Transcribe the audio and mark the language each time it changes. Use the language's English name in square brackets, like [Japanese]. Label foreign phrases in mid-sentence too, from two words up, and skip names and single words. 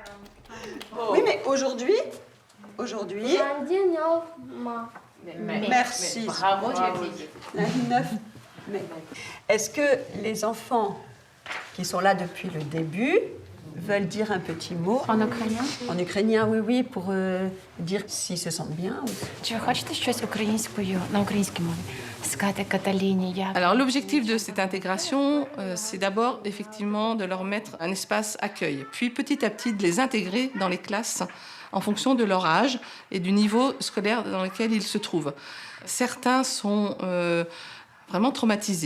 [French] Oui, mais aujourd'hui... Merci. Bravo, Lundi 9 mai. Est-ce que les enfants qui sont là depuis le début veulent dire un petit mot? En ukrainien? En ukrainien, oui, oui, pour dire s'ils se sentent bien. [Ukrainian] Чи ви хочете щось українською на українській мові сказати Каталіні? Як? [French] Alors l'objectif de cette intégration, c'est d'abord effectivement de leur mettre un espace accueil, puis petit à petit de les intégrer dans les classes en fonction de leur âge et du niveau scolaire dans lequel ils se trouvent. Certains sont vraiment traumatisés.